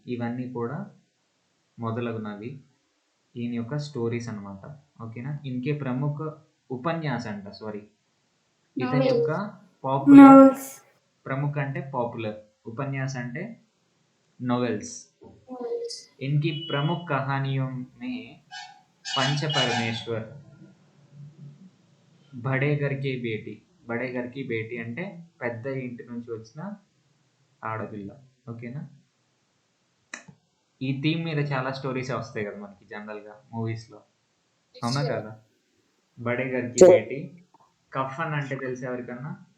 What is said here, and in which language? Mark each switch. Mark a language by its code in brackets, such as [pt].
[te] ఇవన్నీ కూడా మొదలగునవి ఈయన యొక్క స్టోరీస్ అన్నమాట. ఓకేనా? ఇన్కే ప్రముఖ ఉపన్యాస అంట, సారీ. ఇతని యొక్క పాపులర్. ప్రముఖ అంటే పాపులర్, ఉపన్యాస అంటే नॉवेल्स। [hi] इनकी प्रमुख कहानियों में पंच परमेश्वर, బడే గర్కి బేటి. [te] బడే గర్కి బేటి అంటే పెద్ద ఇంటి నుంచి వచ్చిన ఆడపిల్ల. ఓకేనా? ఈ థీమ్ మీద చాలా స్టోరీస్ వస్తాయి కదా మనకి జనరల్గా మూవీస్లో, అవునా కదా? బడే గర్కి బేటి. కఫన్ అంటే తెలుసు ఎవరికన్నా?